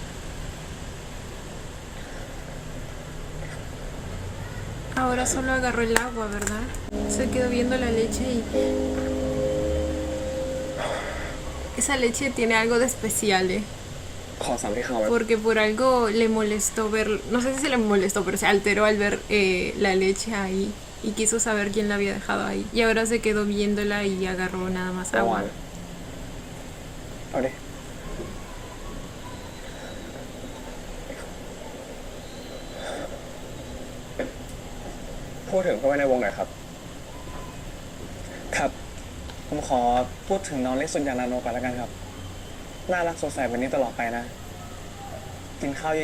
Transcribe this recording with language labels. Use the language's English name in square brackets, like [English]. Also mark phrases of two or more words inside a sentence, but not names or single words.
[Spanish] Ahora solo agarró el agua, ¿verdad? Se quedó viendo la leche y... Esa leche tiene algo de especial, ¿eh? [Thai] ขอสั่งที่เขาไว้ [Spanish] Porque por algo le molestó ver... No sé si le molestó, pero se alteró al ver la leche ahí. Y quiso saber quién la había dejado ahí. Y ahora se quedó viéndola y agarró nada más [Thai] เมื่อวา [Spanish] agua. [Thai] นเอาดิพูดถึงเข้าไปในวงหน่อยครับ ครับ ผมขอพูดถึงน้องเล็กสุญญานาโนก่อนแล้วกันครับ น่ารักสดใสแบบนี้ตลอดไปนะ กินข้าว